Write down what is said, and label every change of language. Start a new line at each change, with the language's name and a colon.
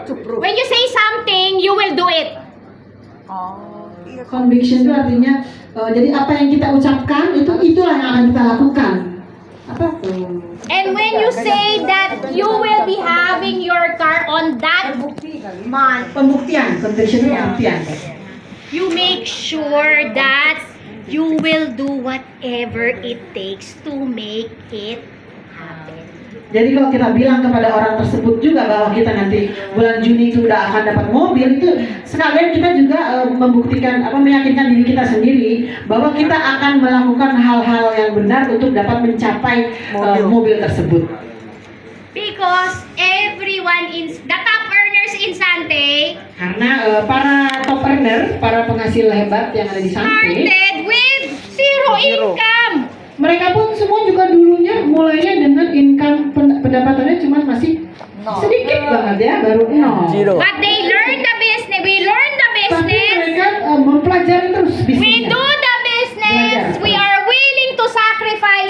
English: When you say something, you will do it.
Indonesian: Conviction itu artinya jadi apa yang kita ucapkan itulah yang akan kita lakukan. Apa?
English: And when you say that you will be having your car on that month,
Indonesian: Pembuktian, conviction itu pembuktian.
English: you make sure that you will do whatever it takes to make it happen.
Indonesian: Jadi kalau kita bilang kepada orang tersebut juga bahwa kita nanti bulan Juni itu udah akan dapat mobil, itu sekalian kita juga membuktikan meyakinkan diri kita sendiri bahwa kita akan melakukan hal-hal yang benar untuk dapat mencapai mobil tersebut.
English: Because everyone in the top earners in Sante
Indonesian: Karena para top earner, para penghasil hebat yang ada di Sante,
English: started with zero income.
Indonesian: mereka pun semua juga dulunya mulainya dengan income pendapatannya cuma masih sedikit banget ya, baru nol.
English: But they learn the business. We learn the
Indonesian: Tapi
English: business.
Indonesian: mereka mempelajari terus
English: We
Indonesian: bisnisnya.
English: do the business.
Indonesian: Belajar.
English: We are willing to sacrifice